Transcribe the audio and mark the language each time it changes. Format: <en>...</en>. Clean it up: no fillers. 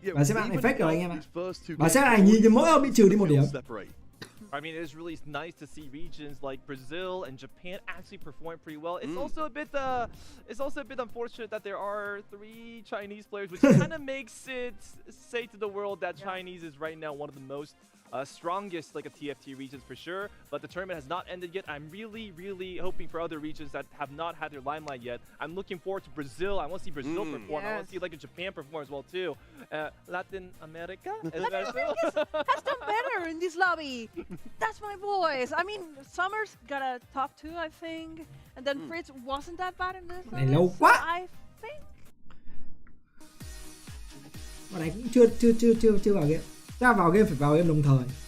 <vi>Và xếp hạng này fake rồi anh em ạ. Và xếp hạng này nhìn mỗi ông bị trừ đi 1 điểm.</vi> <en>I mean, it is really nice to see regions like Brazil and Japan actually perform pretty well. It's also a bit unfortunate that there are 3 Chinese players, which kind of makes it say to the world that Chinese is right now one of the most strongest like a TFT regions for sure. But the tournament has not ended yet. I'm really hoping for other regions that have not had their limelight yet. I'm looking forward to Brazil. I want to see Brazil perform. I want to see like a Japan perform as well too. Latin America has done better in this lobby. That's my boys. I mean, Summers got a top 2, I think, and then Fritz wasn't that bad in this.</en> <vi>Này lâu quá.</vi> <en>I think.</en> <vi>Bọn này cũng chưa vào game. Ra vào game phải vào game đồng thời.</vi>